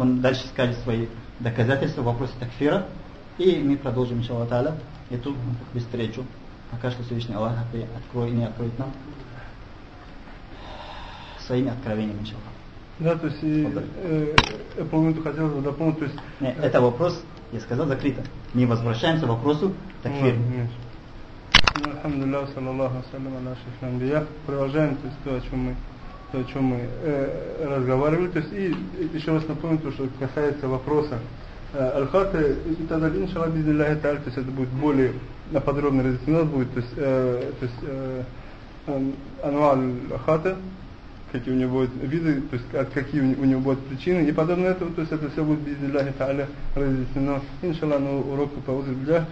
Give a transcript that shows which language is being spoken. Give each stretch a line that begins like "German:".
Russian: Он дальше скажет свои доказательства в вопросе такфира. И мы продолжим, иншаллах та'аля, эту встречу. Пока что Всевышний Аллах откроет и не откроет нам своими откровениями, иншаллах. Да, то есть, я помню, хотел бы дополнить, то есть... Нет, это вопрос, я сказал, закрыто. Мы возвращаемся к вопросу такфир.
Arabic: الحمد لله وصلى الله وسلم على أشرف الأنبياء.
Russian: Продолжаем то, о чем мы разговаривали. То есть и еще раз напомню то, что касается вопроса аль-хаты, тогда иншаллах
Arabic: باذن الله تعالى,
Russian: то есть это будет более подробно разъяснено будет, то есть ануа аль-хаты, какие у него будут виды, то есть какие у него будут причины и подобное этому, то есть это все будет باذن الله تعالى разъяснено иншаллах на уроке по узбеках.